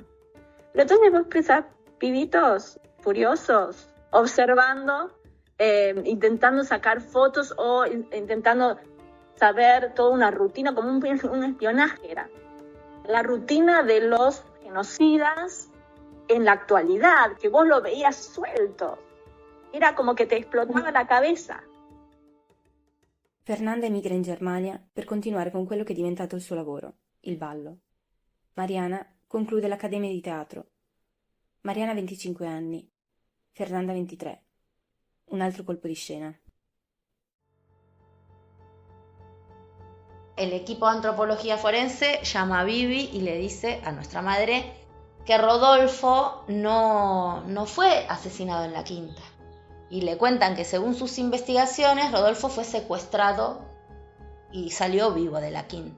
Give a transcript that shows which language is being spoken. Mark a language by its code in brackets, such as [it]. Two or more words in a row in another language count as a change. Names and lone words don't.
[es] Pero entonces vos pensás, pibitos furiosos, observando, intentando sacar fotos o intentando saber toda una rutina, como un espionaje era. La rutina de los genocidas en la actualidad, que vos lo veías suelto. Era como che ti esplotava la cabeza. [it] Fernanda emigra in Germania per continuare con quello che è diventato il suo lavoro, il ballo. Mariana conclude l'Accademia di Teatro. Mariana 25 anni, Fernanda 23. Un altro colpo di scena. [es] El equipo de antropología forense llama a Vivi y le dice a nuestra madre que Rodolfo no fue asesinado en la quinta. Y le cuentan que según sus investigaciones, Rodolfo fue secuestrado y salió vivo de la quinta.